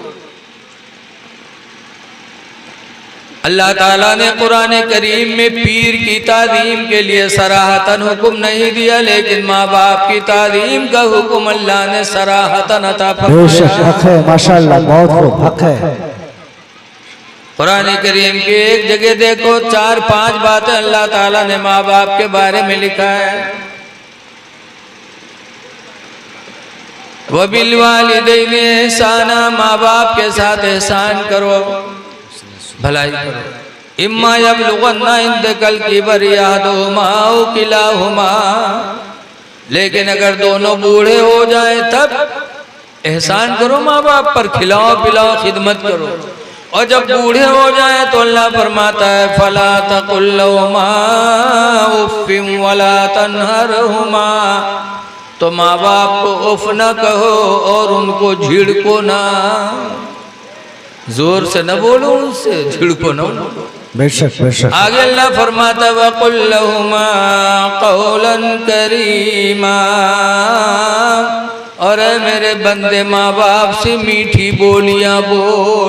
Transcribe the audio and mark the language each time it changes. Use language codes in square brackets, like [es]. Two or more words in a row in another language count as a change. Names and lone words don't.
[hi] अल्लाह ताला ने कुरान करीम में पीर की ताजीम के लिए सराहतन हुक्म नहीं दिया, लेकिन माँ बाप की ताजीम का हुक्म अल्लाह ने सराहतन अता फरमाया। माशाअल्लाह, बहुत खूब, हक है। कुरान करीम की एक जगह देखो 4-5 बातें अल्लाह ताला ने माँ बाप के बारे में लिखा है। [ar] وبالوالدين إحسانا, [hi] माँ बाप के साथ एहसान करो, भलाई करो। [ar] إما يبلغن عندك الكبر أحدهما أو كلاهما, [hi] लेकिन अगर दोनों बूढ़े हो जाए तब एहसान करो माँ बाप पर, खिलाओ पिलाओ, खिदमत करो। और जब बूढ़े हो जाए तो अल्लाह फरमाता है [ar] فلا تقل لهما أف ولا تنهرهما, [hi] तो माँ बाप को उफ न कहो और उनको झिड़को ना, जोर से न बोलो, उनसे झिड़को न बोलो। बेशक बेशक। आगे अल्लाह फरमाता है [ar] وقل لهما قولا كريما, [hi] और मेरे बंदे माँ बाप से मीठी बोलियां बोल।